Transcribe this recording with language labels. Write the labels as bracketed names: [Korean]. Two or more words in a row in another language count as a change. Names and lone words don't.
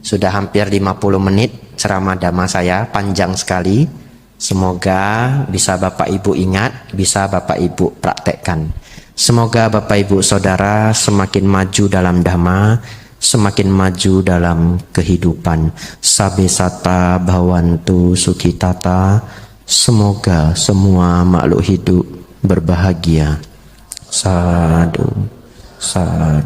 [Indonesian] Sudah hampir 50 menit ceramah dhamma saya, panjang sekali. Semoga bisa Bapak Ibu ingat, bisa Bapak Ibu praktekkan. Semoga Bapak Ibu Saudara semakin maju dalam dhamma, semakin maju dalam kehidupan. [Pali] Sabe sata bhavantu sukhitata. [Indonesian] Semoga semua makhluk hidup berbahagia. [Pali] Sadhu, sadhu.